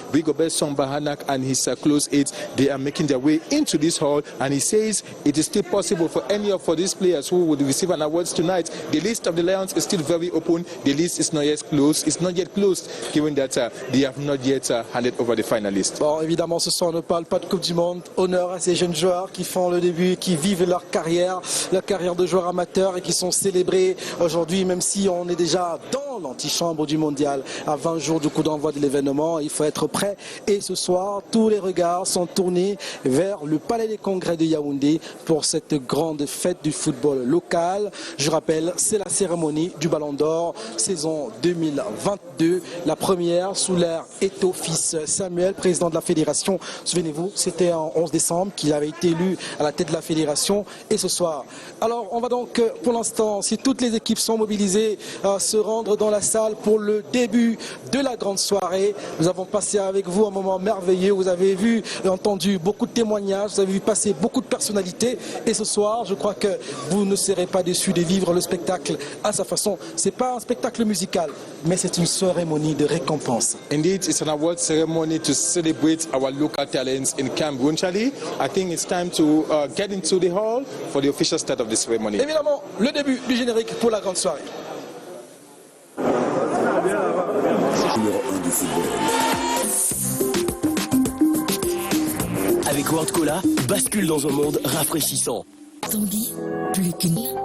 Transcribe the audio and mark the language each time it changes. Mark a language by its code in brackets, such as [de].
[en] Rigobert Bahanak and his close aides, they are making their way into this hall, and he says it is still possible for any of these players who would receive an award tonight. The list of the Lions is still very open. The list is not yet closed. It's not yet closed, given that they have not yet handed over the finalists. [fr] Bon, évidemment, ce soir on ne parle pas de Coupe du Monde. Honneur à ces jeunes joueurs qui font le début, qui vivent leur carrière de joueurs amateurs et qui sont célébrés aujourd'hui, même si on est déjà dans l'antichambre du mondial à 20 jours du coup d'envoi de l'événement. Il faut être prêt. Et ce soir, tous les regards sont tournés vers le Palais des Congrès de Yaoundé pour cette grande fête du football local. Je rappelle, c'est la cérémonie du Ballon d'Or saison 2022, la première sous l'ère Eto'o fils Samuel, président de la fédération. Souvenez-vous, c'était en 11 décembre qu'il avait été élu à la tête de la fédération. Et ce soir, alors on va donc pour l'instant, si toutes les équipes sont mobilisées, se rendre dans la salle pour le début de la grande soirée. Nous avons passé avec vous un moment merveilleux, vous avez vu et entendu beaucoup de témoignages, vous avez vu passer beaucoup de personnalités et ce soir je crois que vous ne serez pas déçus de vivre le spectacle à sa façon. C'est pas un spectacle musical mais c'est une cérémonie de récompense. [en] Indeed, it's an award ceremony to celebrate our local talents in Cameroon. Charlie, I think it's time to get into the hall for the official start of the ceremony. [fr] Évidemment, le début du générique pour la grande soirée. Numéro 1 du football. Avec World Cola, bascule dans un monde rafraîchissant. Tanguy, plus qu'une.